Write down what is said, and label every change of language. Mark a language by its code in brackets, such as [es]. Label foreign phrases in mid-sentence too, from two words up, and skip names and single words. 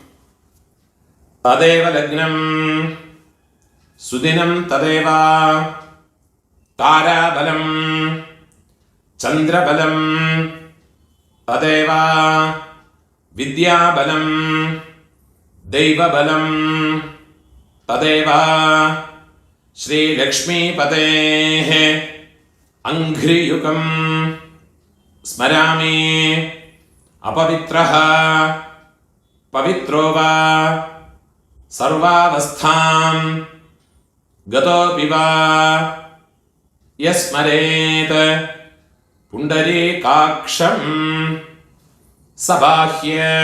[sa] तदेव लग्नं सुदिनं तदेव ताराबलं चन्द्रबलं तदेव विद्याबलं दैवबलं तदेव श्रीलक्ष्मीपतेः अङ्घ्रियुगं स्मरामि. अपवित्रः पवित्रो वा सर्वावस्थां गतोऽपि वा यस्मरेत् पुण्डरीकाक्षं सबाह्य